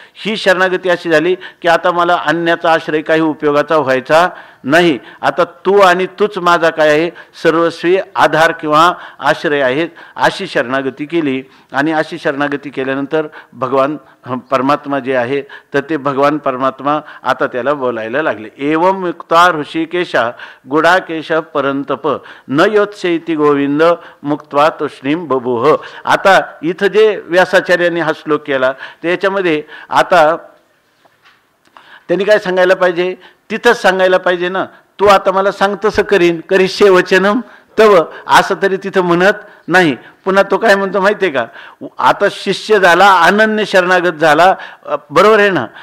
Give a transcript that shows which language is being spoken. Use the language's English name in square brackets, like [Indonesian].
[Marathi] ही शरणागती अशी झाली की आता मला अन्याचा आश्रय काही उपयोगाचा व्हायचा नाही, आता तू आणि तूच माझा काय आहे, सर्वस्वी आधार किंवा आश्रय आहेत, अशी शरणागती केली. आणि अशी शरणागती केल्यानंतर भगवान परमात्मा जे आहे तर ते भगवान परमात्मा आता त्याला बोलायला लागले. [Sanskrit] एवं मुक्ता ऋषिकेशा गुडाकेश परंतप न योत्सेती गोविंद मुक्त्वा तुष्णीम बभूह. [Marathi] आता इथं जे व्यासाचार्यांनी हा श्लोक केला तर याच्यामध्ये आता त्यांनी काय सांगायला पाहिजे, तिथंच सांगायला पाहिजे ना, तू आता मला सांग तसं करीन, [Sanskrit] करिष्ये वचनम [Marathi] तव असं तरी तिथं म्हणत नाही. पुन्हा तो काय म्हणतो माहिती आहे का, आता शिष्य झाला, अनन्य शरणागत झाला, बरोबर आहे ना.